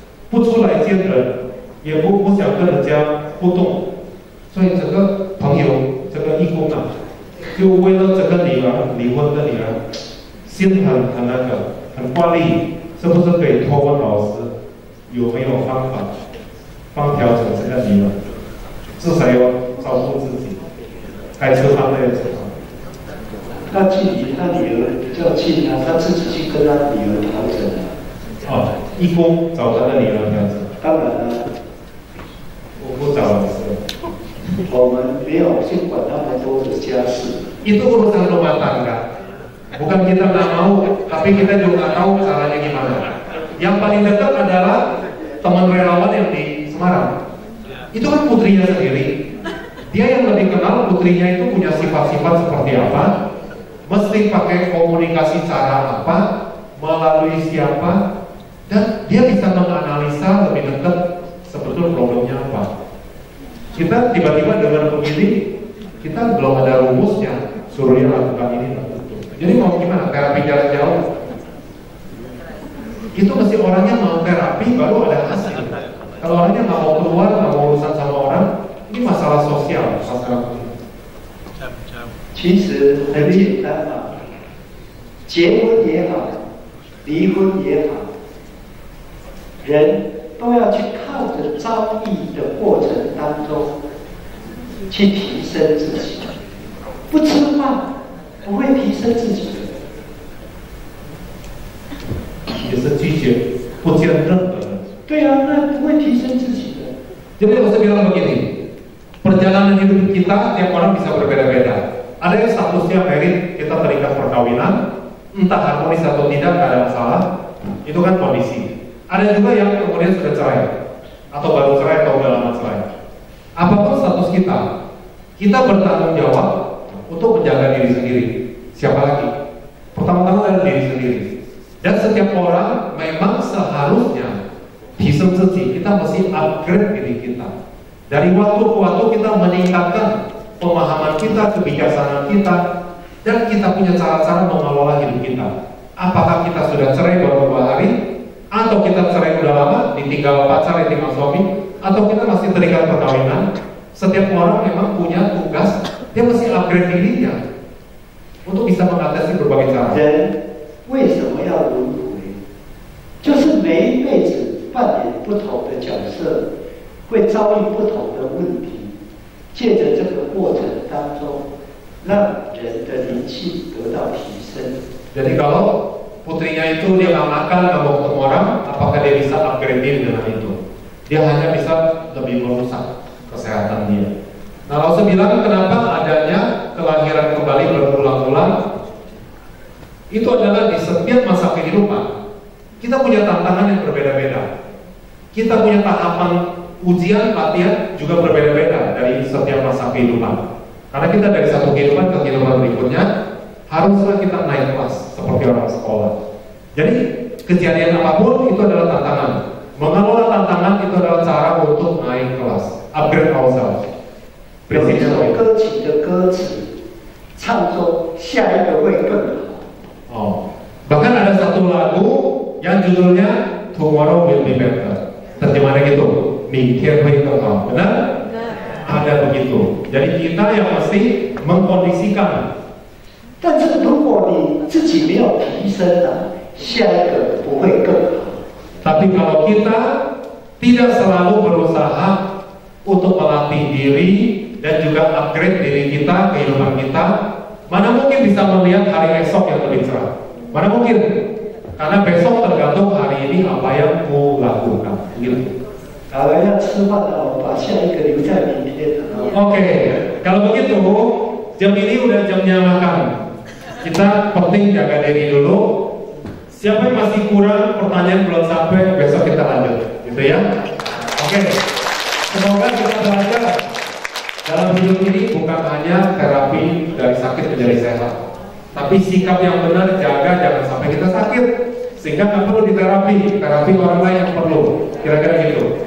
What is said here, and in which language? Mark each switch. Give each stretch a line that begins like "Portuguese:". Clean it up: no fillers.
Chinese: 不出来见人，也不想跟人家互动，所以这个朋友这个义工啊，就为了这个女儿离婚的女儿，心很那个很挂虑，是不是可以托问老师有没有方法帮调整这个女儿，至少要照顾自己，该吃饭的要吃饭。他距离他女儿比较近啊，他自己去跟他女儿调整啊。哦，义工找他的女儿调整。当然了，我不找老师。我们没有去管那么多的家事。
Indonesian: Itu urusan rumah tangga. Bukan kita nggak mau, tapi kita juga nggak tahu caranya gimana. Yang paling dekat adalah teman relawan yang di Semarang. Itu kan putrinya sendiri. Dia yang lebih kenal putrinya itu punya sifat-sifat seperti apa. Mesti pakai komunikasi cara apa, melalui siapa, dan dia bisa menganalisa lebih dekat sebetulnya problemnya apa. Kita tiba-tiba dengan begini, kita belum ada rumusnya, suruh dia lakukan ini, lakukan itu. Jadi mau gimana? Terapi jarak jauh? Itu mesti orangnya mau terapi baru ada hasil. Kalau orangnya nggak mau keluar, nggak mau urusan sama orang, ini masalah sosial, masalah.
Chinese: 其实很简单嘛，结婚也好，离婚也好，人都要去靠着遭遇的过程当中去提升自己。不吃饭不会提升自己的。也是拒绝不见任何人。对啊，那不会提升自己的。
Indonesian: Jadi saya bilang begini, perjalanan hidup kita tiap orang bisa berbeda-beda. Ada yang statusnya merit, kita terikat perkawinan, entah harmonis atau tidak, nggak ada masalah. Itu kan kondisi. Ada juga yang kemudian sudah cerai, atau baru cerai atau udah lama cerai. Apapun status kita, kita bertanggung jawab untuk menjaga diri sendiri. Siapa lagi? Pertama-tama adalah diri sendiri. Dan setiap orang memang seharusnya disem kita mesti upgrade diri kita. Dari waktu ke waktu kita meningkatkan pemahaman kita, kebijaksanaan kita, dan kita punya cara-cara mengelola hidup kita. Apakah kita sudah cerai baru 2 hari, atau kita cerai udah lama, ditinggal pacar, ditinggal suami, atau kita masih terikat perkawinan. Setiap orang memang punya tugas, dia mesti upgrade dirinya untuk bisa mengatasi berbagai cara.
Chinese: 为什么要轮回？就是每一辈子扮演不同的角色，会遭遇不同的问题。借着这个过程当中，让人的灵性得到提升。
Indonesian: Jadi kalau putrinya itu dia nggak makan, nggak mau ketemu orang, apakah dia bisa upgrade diri dengan itu? Dia hanya bisa lebih merusak kesehatan dia. Nah, Rasul bilang kenapa adanya kelahiran kembali berulang-ulang? Itu adalah di setiap masa kehidupan kita punya tantangan yang berbeda-beda. kita punya tahapan ujian, latihan juga berbeda-beda dari setiap masa kehidupan. Karena kita dari satu kehidupan ke kehidupan berikutnya haruslah kita naik kelas seperti orang sekolah. Jadi kejadian apapun itu adalah tantangan. Mengelola tantangan itu adalah cara untuk naik kelas,
English: upgrade ourselves.
Chinese: 有一首歌曲的歌词，唱说下一个会更好。
Indonesian: Oh, bahkan ada satu lagu yang judulnya Tomorrow Will Be Better. Terjemahannya gitu,
Chinese: 明天会更好,
Indonesian: benar? Ada begitu. Jadi kita yang mesti mengkondisikan.
Chinese: 但是如果你自己没有提升啊，下一个不会更好。
Indonesian: Tapi kalau kita tidak selalu berusaha untuk melatih diri dan juga upgrade diri kita, kehidupan kita, mana mungkin bisa melihat hari esok yang lebih cerah? Mana mungkin? Karena besok tergantung hari ini apa yang ku lakukan. Gitu. Kalau yang
Chinese: 吃饭的，我把下一个留在明天的。
Indonesian: Oke, kalau begitu jam ini udah jamnya makan. Kita penting jaga diri dulu. Siapa yang masih kurang pertanyaan belum sampai, besok kita lanjut, gitu ya. Oke, semoga kita belajar dalam hidup ini bukan hanya terapi dari sakit menjadi sehat, tapi sikap yang benar, jaga jangan sampai kita sakit, sehingga nggak perlu diterapi, terapi orang lain yang perlu, kira-kira gitu.